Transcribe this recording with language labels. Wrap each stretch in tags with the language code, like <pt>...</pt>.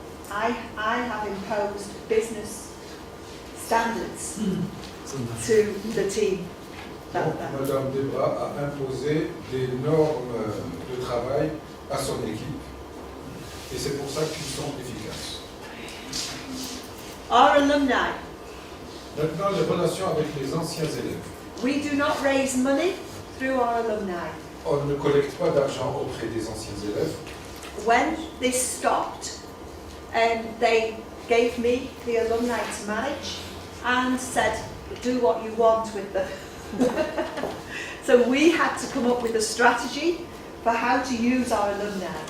<en>I have imposed business standards to the team.</en> <fr>Donc, Madame Debra a imposé des normes de travail à son équipe et c'est pour ça qu'ils sont efficaces.</fr> <en>Our alumni,</en> <fr>Maintenant, les relations avec les anciens élèves.</fr> <en>we do not raise money through our alumni.</en> <fr>On ne collecte pas d'argent auprès des anciens élèves.</fr> <en>When this stopped, they gave me the alumni to manage and said, do what you want with them. So we had to come up with a strategy for how to use our alumni.</en>